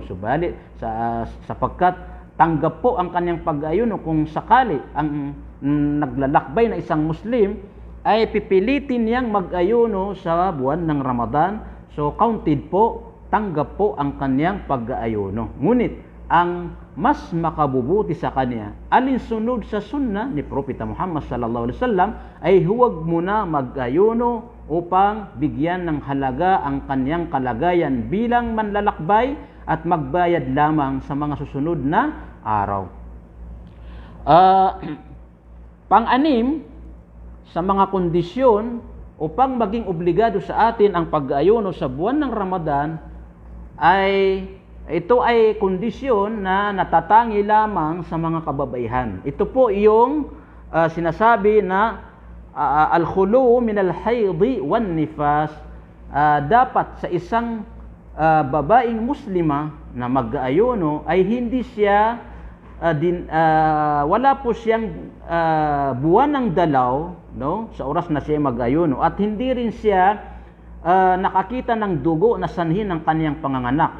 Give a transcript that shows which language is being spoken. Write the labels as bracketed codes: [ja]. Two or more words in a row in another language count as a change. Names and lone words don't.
[tl] Subalit, sapagkat tanggap po ang kanyang pag-ayuno kung sakali ang naglalakbay na isang Muslim ay pipilitin niyang mag-ayuno sa buwan ng Ramadan. So counted po, tanggap po ang kanyang pag-aayuno. Ngunit ang mas makabubuti sa kanya, alinsunod sa sunnah ni Propeta Muhammad [ar] صلى الله عليه وسلم, [tl] ay huwag muna mag-ayuno upang bigyan ng halaga ang kanyang kalagayan bilang manlalakbay at magbayad lamang sa mga susunod na araw. Pang-anim, sa mga kondisyon upang maging obligado sa atin ang pag-ayuno sa buwan ng Ramadan, ay ito ay kondisyon na natatangi lamang sa mga kababaihan. Ito po yung sinasabi na [ar] الخلو من الحيض والنفاس. [tl] Dapat sa isang babaeng muslima na mag-ayuno ay hindi siya wala po siyang buwan ng dalaw, no, sa oras na siya mag-ayuno, at hindi rin siya nakakita ng dugo na sanhi ng kaniyang panganganak.